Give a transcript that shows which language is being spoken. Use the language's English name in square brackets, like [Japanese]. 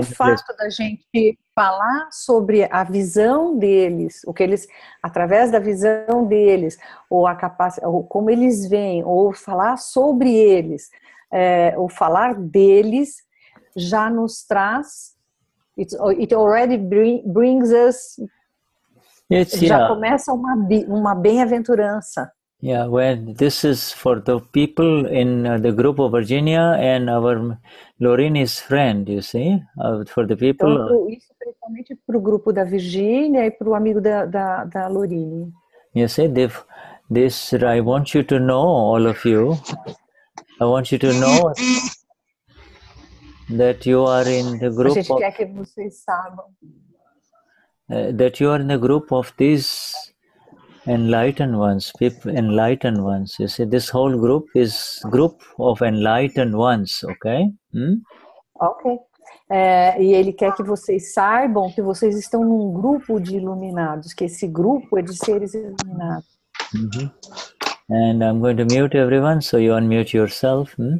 [Portuguese] o fato da gente falar sobre a visão deles, o que eles, através da visão deles, ou a capacidade, ou como eles veem, ou falar sobre eles, ou falar deles, já nos traz, [English] it already brings us, [Portuguese] já começa uma bem-aventurança. [English] Yeah, when this is for the people in the group of Virginia and our Lorraine's friend, you see, for the people. [Portuguese] Então, isso principalmente para o grupo da Virgínia e para o amigo da Lorraine. [English] You see, this I want you to know, all of you. I want you to know that you are in the group. [Portuguese] A gente quer que vocês saibam. [English] That you are in the group of these enlightened ones, people, enlightened ones. You see, this whole group is group of enlightened ones, okay? Ok. [Portuguese] E ele quer que vocês saibam que vocês estão num grupo de iluminados, que esse grupo é de seres iluminados. [English] And I'm going to mute everyone, so you unmute yourself.